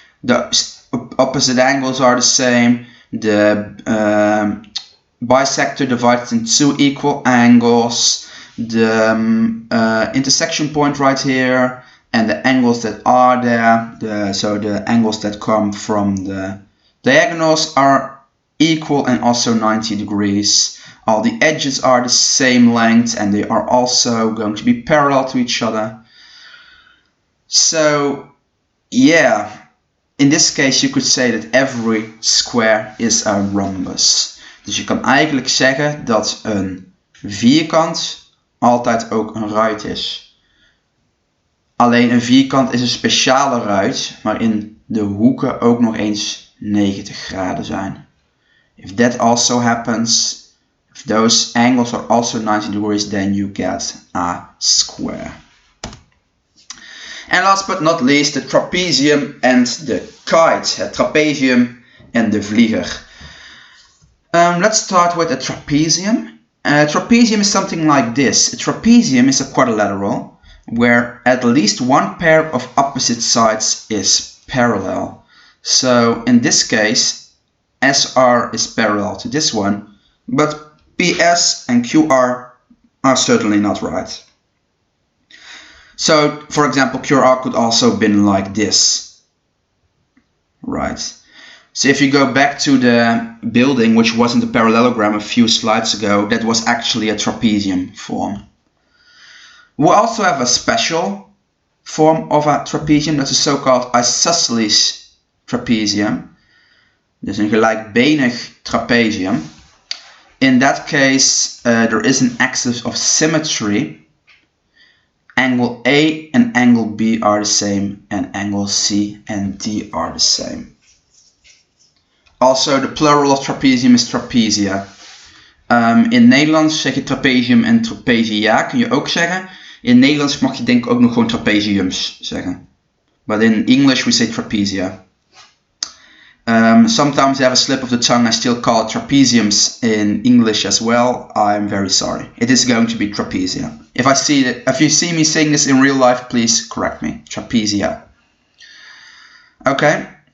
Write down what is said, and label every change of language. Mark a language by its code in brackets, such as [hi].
[en] The opposite angles are the same, the bisector divided in two equal angles, the intersection point right here, and the angles that are there, so the angles that come from the diagonals are equal and also 90 degrees. All the edges are the same length and they are also going to be parallel to each other. So yeah, in this case you could say that every square is a rhombus. [nl] Dus je kan eigenlijk zeggen dat een vierkant altijd ook een ruit is. Alleen een vierkant is een speciale ruit waarin de hoeken ook nog eens 90 graden zijn. [en] If that also happens, if those angles are also 90 degrees, then you get a square. And last but not least, the trapezium and the kite. [nl] Het trapezium en de vlieger. [en] Let's start with a trapezium. A trapezium is something like this. A trapezium is a quadrilateral where at least one pair of opposite sides is parallel. So in this case, SR is parallel to this one, but PS and QR are certainly not right. So, for example, QR could also have been like this, right? So if you go back to the building, which wasn't a parallelogram a few slides ago, that was actually a trapezium form. We also have a special form of a trapezium, that's a so-called isosceles trapezium. [nl] Dus een gelijkbenig trapezium. [en] In that case, there is an axis of symmetry. Angle A and angle B are the same, and angle C and D are the same. Also, the plural of trapezium is trapezia. [nl] In Nederlands zeg je trapezium en trapezia, kun je ook zeggen. In Nederlands mag je denk ik ook nog gewoon trapeziums zeggen. [en] But in English we say trapezia. Sometimes I have a slip of the tongue, I still call it trapeziums in English as well. I'm very sorry. It is going to be trapezia. If you see me saying this in real life, please correct me. Trapezia. Okay.